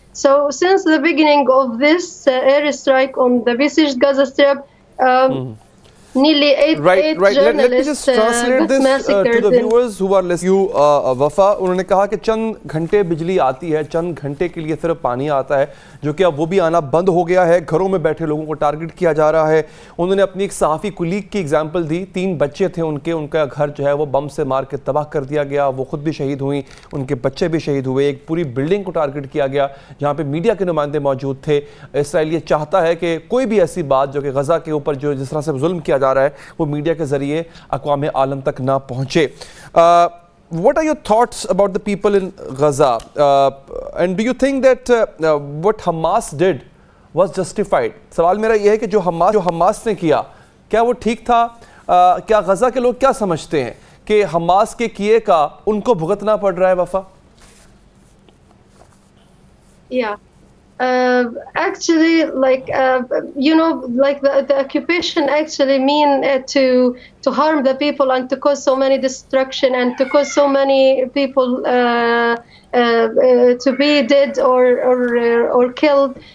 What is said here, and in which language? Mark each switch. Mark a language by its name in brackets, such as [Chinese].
[English] So since the beginning of this airstrike on the besieged Gaza Strip, nearly eight journalists Let me just translate this to the viewers who are listening. [Hindi] You, वफा, उन्होंने कहा कि चंद घंटे बिजली आती है, चंद घंटे के लिए सिर्फ पानी आता है, जो कि अब वो भी आना बंद हो गया है। घरों में बैठे लोगों को टारगेट किया जा रहा है। उन्होंने अपनी एक सहाफ़ी कुलीग की एग्जाम्पल दी। 3 बच्चे थे उनका घर जो है वो बम से मार के तबाह कर दिया गया। वो खुद भी शहीद हुई, उनके बच्चे भी शहीद हुए। एक पूरी बिल्डिंग को टारगेट किया गया जहाँ पे मीडिया के नुमाइंदे मौजूद थे। इसराइल ये चाहता है कि कोई भी ऐसी बात जो कि गजा के ऊपर जो जिस तरह से जुल्म किया जा रहा है वो मीडिया के जरिए अक़वाम आलम तक ना पहुँचे। [English] What are your thoughts about the people in Gaza? And do you think that what Hamas did was justified? [Hindi] सवाल मेरा यह है कि जो हमास ने किया, क्या वो ठीक था? क्या गजा के लोग क्या समझते हैं कि हमास के किए का उनको भुगतना पड़ रहा है? वफा, [English] Yeah. Actually, like you know, like the occupation actually mean to harm the people and to cause so many destruction and to cause so many people to be dead or killed.